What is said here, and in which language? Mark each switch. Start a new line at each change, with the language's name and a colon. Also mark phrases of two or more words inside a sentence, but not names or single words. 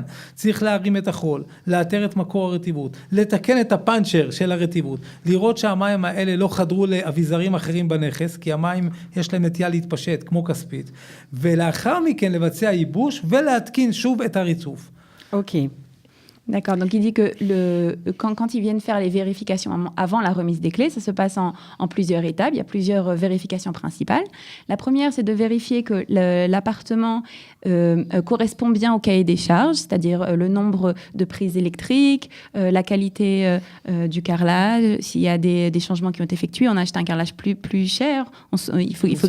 Hebrew: צריך להרים את החול, לאתר את מקור הרטיבות, לתקן את הפאנצ'ר של הרטיבות, לראות שהמים האלה לא חדרו לאביזרים אחרים בנכס, כי המים יש להם נטייה להתפשט כמו כספית, ולאחר מכן לבצע ייבוש ולהתקין שוב את הריצוף. אוקיי.
French: D'accord, donc il dit que quand ils viennent faire les vérifications avant la remise des clés, ça se passe en plusieurs étapes, il y a plusieurs vérifications principales. La première, c'est de vérifier que l'appartement correspond bien au cahier des charges, c'est-à-dire le nombre de prises électriques, la qualité du carrelage, s'il y a des changements qui ont été effectués, on achète un carrelage plus cher, il faut qu'il soit...